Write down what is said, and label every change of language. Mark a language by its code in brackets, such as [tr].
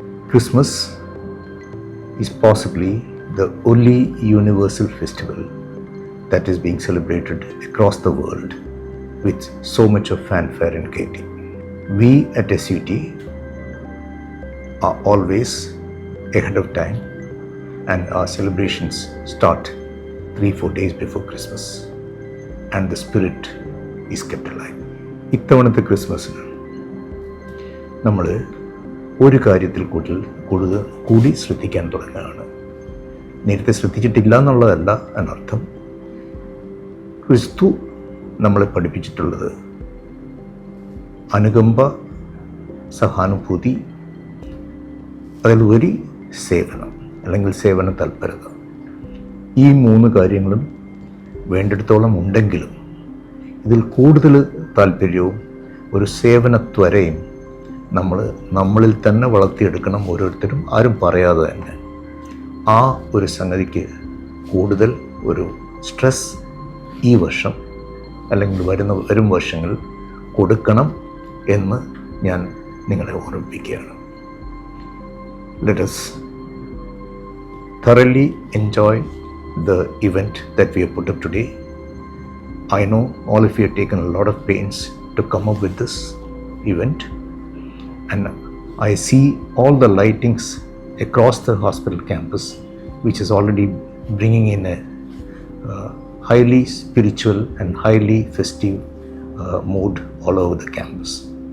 [en] Christmas is possibly the only universal festival that is being celebrated across the world with so much of fanfare and gaiety. We at SUT are always ahead of time, and our celebrations start 3-4 days before Christmas, and the spirit is kept alive. [ml] ഇത്തവണത്തെ ക്രിസ്മസിന് നമ്മൾ ഒരു കാര്യത്തിൽ കൂടി ശ്രദ്ധിക്കാൻ തുടങ്ങുകയാണ്. നേരത്തെ ശ്രദ്ധിച്ചിട്ടില്ല എന്നുള്ളതല്ല എന്നർത്ഥം. ക്രിസ്തു നമ്മളെ പഠിപ്പിച്ചിട്ടുള്ളത് അനുകമ്പ, സഹാനുഭൂതി, അതിലുപരി സേവനം അല്ലെങ്കിൽ സേവന തൽപരത. ഈ 3 കാര്യങ്ങളും വേണ്ടിടത്തോളം ഉണ്ടെങ്കിലും ഇതിൽ കൂടുതൽ താല്പര്യവും ഒരു സേവനത്വരയും നമ്മളിൽ തന്നെ വളർത്തിയെടുക്കണം. ഓരോരുത്തരും ആരും പറയാതെ തന്നെ ആ ഒരു സംഗതിക്ക് കൂടുതൽ ഒരു സ്ട്രെസ് ഈ വർഷം അല്ലെങ്കിൽ വരും വർഷങ്ങൾ കൊടുക്കണം എന്ന് ഞാൻ നിങ്ങളെ ഓർമ്മിപ്പിക്കുകയാണ്. [en] Let us thoroughly enjoy the event that we have put up today. I know all of you have taken a lot of pains to come up with this event, and I see all the lightings across the hospital campus, which is already bringing in a highly spiritual and highly festive mood all over the campus.